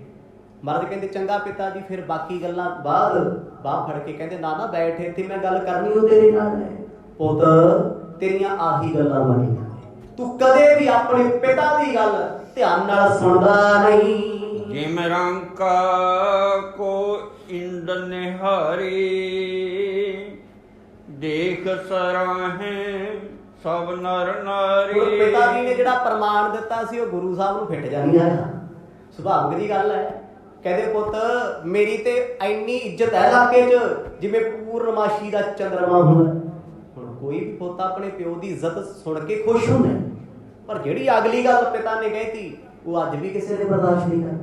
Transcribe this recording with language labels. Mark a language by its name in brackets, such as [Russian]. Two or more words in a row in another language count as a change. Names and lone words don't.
[Punjabi] ਮਰਦ ਕਹਿੰਦੇ ਚੰਗਾ ਪਿਤਾ ਜੀ ਫਿਰ ਬਾਕੀ ਗੱਲਾਂ ਬਾਅਦ। ਬਾਹ ਫੜ ਕੇ ਕਹਿੰਦੇ ਨਾ ਬੈਠ ਇੱਥੇ, ਮੈਂ ਗੱਲ ਕਰਨੀ ਉਹ ਤੇਰੇ ਨਾਲ ਹੈ। ਪੁੱਤ ਤੇਰੀਆਂ ਆਹੀ ਗੱਲਾਂ ਮੰਨੀਆਂ, ਤੂੰ ਕਦੇ ਵੀ ਆਪਣੇ ਪਿਤਾ ਦੀ ਗੱਲ ਧਿਆਨ ਨਾਲ ਸੁਣਦਾ ਨਹੀਂ। [Braj] ਜਿਮ ਰੰਕਾ ਕੋ इंद निहारे, देख सराहे सब नर नारी। [Punjabi] ਹੁਣ ਪਿਤਾ ਜੀ ਨੇ ਜਿਹੜਾ ਪ੍ਰਮਾਣ ਦਿੱਤਾ ਸੀ ਉਹ ਗੁਰੂ ਸਾਹਿਬ ਨੂੰ ਫਿੱਟ ਜਾਣੀ ਆਇਆ। ਸੁਭਾਵਿਕ ਦੀ ਗੱਲ ਹੈ। ਕਹਿੰਦੇ ਪੁੱਤ ਮੇਰੀ ਤੇ ਇੰਨੀ ਇੱਜ਼ਤ ਹੈ ਇਲਾਕੇ 'ਚ ਜਿਵੇਂ ਪੂਰਨਮਾਸ਼ੀ ਦਾ ਚੰਦਰਮਾ ਹੁੰਦਾ। ਹੁਣ ਕੋਈ ਵੀ ਪੁੱਤ ਆਪਣੇ ਪਿਓ ਦੀ ਇੱਜ਼ਤ ਸੁਣ ਕੇ ਖੁਸ਼ ਹੁੰਦਾ, ਪਰ ਜਿਹੜੀ ਅਗਲੀ ਗੱਲ ਪਿਤਾ ਨੇ ਕਹਿਤੀ ਉਹ ਅੱਜ ਵੀ ਕਿਸੇ ਨੇ ਬਰਦਾਸ਼ਤ ਨਹੀਂ ਕਰਨੀ।